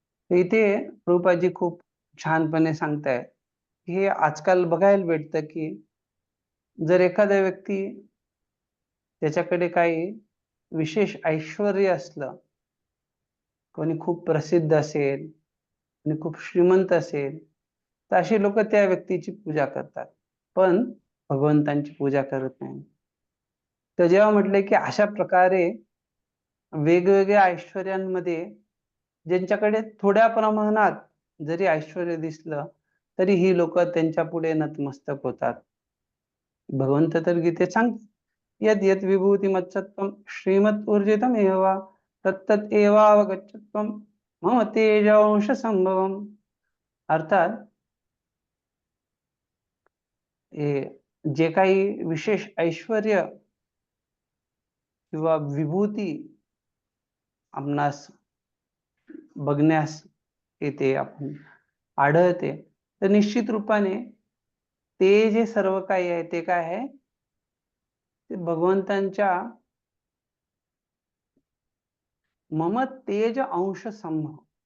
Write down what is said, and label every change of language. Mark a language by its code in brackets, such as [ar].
[mr] इथे प्रभुपादजी खूप छानपणे सांगताय हे आजकाल बघायला भेटतं की जर एखादा व्यक्ती त्याच्याकडे काही विशेष ऐश्वर्य असलं, कोणी खूप प्रसिद्ध असेल आणि खूप श्रीमंत असेल तर अशी लोक त्या व्यक्तीची पूजा करतात पण भगवंतांची पूजा करत नाही. तर जेव्हा म्हटले की अशा प्रकारे वेगवेगळ्या ऐश्वर्यांमध्ये ज्यांच्याकडे थोड्या प्रमाणात जरी ऐश्वर्य दिसलं तरी ही लोक त्यांच्या पुढे नतमस्तक होतात. भगवंत तर गीतेत सांगतात [sa] यद यद विभूती मत्सत्वम श्रीमत ऊर्जितम एव तत्तत एवावगच्छत्वम मम तेजांश संभवम. [mr] अर्थात जे काही विशेष ऐश्वर्य किंवा विभूती आपणास बघण्यास येते आपण आढळते तर निश्चित रूपाने ते जे सर्व काही आहे ते काय आहे ते भगवंतांच्या [sa] मम तेज अंश संभव.